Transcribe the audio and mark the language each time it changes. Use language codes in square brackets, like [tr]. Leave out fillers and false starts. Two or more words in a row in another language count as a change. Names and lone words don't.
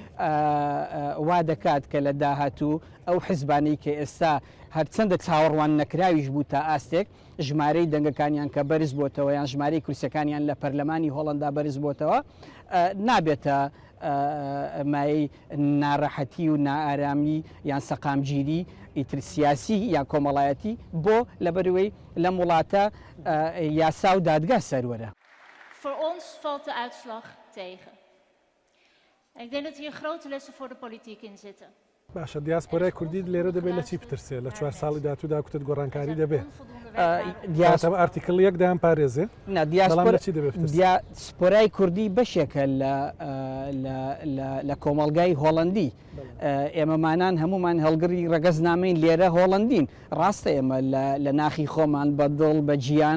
[ckb] وا دەکات کە لە داهاتوو ئەو حیزبانەی کە ئێستا هەرچەندە چاوەڕوان نەکراویش بوو تا ئاستێک ژمارەی دەنگەکانیان کە بەرز بۆتەوە یان ژمارەی کورسەکانیان لە پەرلەمانی هۆڵندا بەرز بۆتەوە نابێتە مای ناڕەحەتی و نائارامی یان سەقامگیری ئیتر سیاسی یان کۆمەڵایەتی بۆ لەبەرەوەی لەم وڵاتە یاسا و دادگا سەروەرە. [nl] Voor ons valt de uitslag tegen. Ik denk dat hier grote lessen voor de politiek in zitten. [ckb] باشە دیاسپۆرای کوردی لێرە دەبێت لە چی بترسێ لە 4 ساڵی داهاتوودا کوتت گۆڕانکاری دەبێت کاتەمە ئارتیکڵیەک دایان پارێزێ بەڵام لە چی دەبێت بترسێ؟ دیاسپۆرای کوردی بەشێکە لە کۆمەڵگای هۆڵندی ئێمەمانان هەمومان هەڵگری ڕەگەزنامەین لێرە هۆڵندین ڕاستە ئێمە لە ناخی خۆمان بەدڵ بە گیان